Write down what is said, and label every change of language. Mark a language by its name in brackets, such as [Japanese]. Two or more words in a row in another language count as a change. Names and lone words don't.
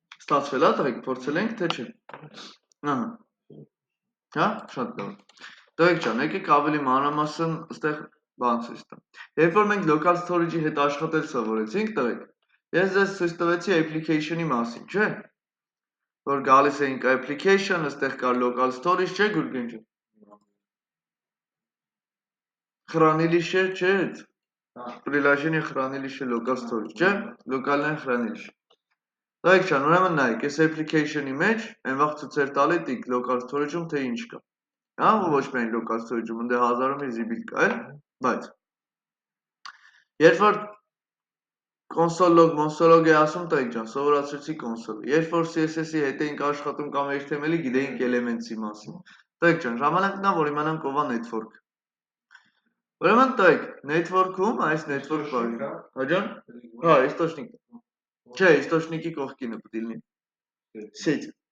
[Armenian] Ստացվել է, տղեկ, փորձել ենք, թե չէ։ Ահա։ Հա, շատ լավ։ Տղեկ ջան, եկեք ավելի մանրամասն այստեղ բան ցույց տամ։ Երբ որ մենք [English] local storage-ի [Armenian] հետ աշխատել սովորեցինք, տղեկ, ես ձեզ ցույց տվեցի application-ի մասին, չէ՞։ Որ գալիս էինք application, այստեղ կար [English] local storage, [Armenian] չէ՞ Գուրգեն ջան։ [Russian] Хранилище, չէ՞։ Приложение хранилище [English] local storage, [Armenian] չէ՞։ Լոկալային хранилище։ Տղեկ ջան, ուրեմն նայեք, այս application-ի մեջ այն վաղ ցույց տալի տիկ [English] local storage-ում [Armenian] թե ինչ կա։ Հա, ոչ միայն [English] local storage-ում, [Armenian] ընդ հազարում մի զիբիլ կա, էլ, բայց երբ որ [English] console log, [Armenian] console-log է ասում, տղեկ ջան, սովորացրեցի console-ը։ Երբ որ CSS-ի հետ էինք աշխատում կամ HTML-ի, գիտեինք elements-ի մասին։ Տղեկ ջան, ժամանակն է, որ իմանանք ով է network։ Ուրեմն տղեկ, network-ում այս network բառի։ Հա ջան։ Հա, источник։ Չէ, источник-ի կողքինը պետք է լինի։ Սեթ։